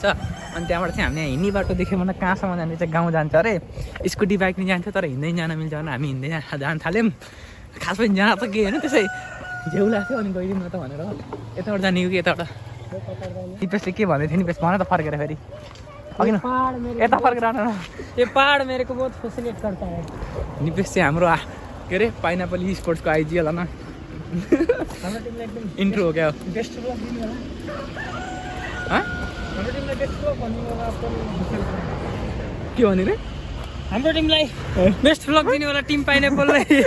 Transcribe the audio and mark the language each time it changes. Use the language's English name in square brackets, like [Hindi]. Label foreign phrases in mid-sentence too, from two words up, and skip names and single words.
[Nepali] अनि त्यहाँबाट चाहिँ हामीले हिँड्ने बाटो देख्यो भने कहाँसम्म जाने चाहिँ गाउँ जान्छ अरे। स्कुटी बाइक नि जान्छ, तर हिँड्दै जान मिल्छ भने हामी हिँड्दै जान थाल्यौँ। खास पनि जान त के होइन, त्यसै झेउ लाग्थ्यो अनि गइदिउँ न त भनेर यताबाट जाने कि यताबाट। निपेसले के भन्दै थियो, निपेस भन त फर्केर फेरि अघि न यता फर्केर आउनु न। [Hindi] ये पहाड़ मेरे को बहुत फैसिनेट करता है। [Nepali] निपेस चाहिँ हाम्रो के अरे पाइनापल स्पोर्ट्सको आइजिएल होइन, हाम्रो टिमलाई एकदम इन्ट्रो हो क्या। बेस्ट ब्लग दिनु होला। हाम्रो टिमलाई बेस्ट ब्लग भन्नु होला। के भन्यो रे? हाम्रो टिमलाई बेस्ट ब्लग दिनु होला टिम पाइनापललाई।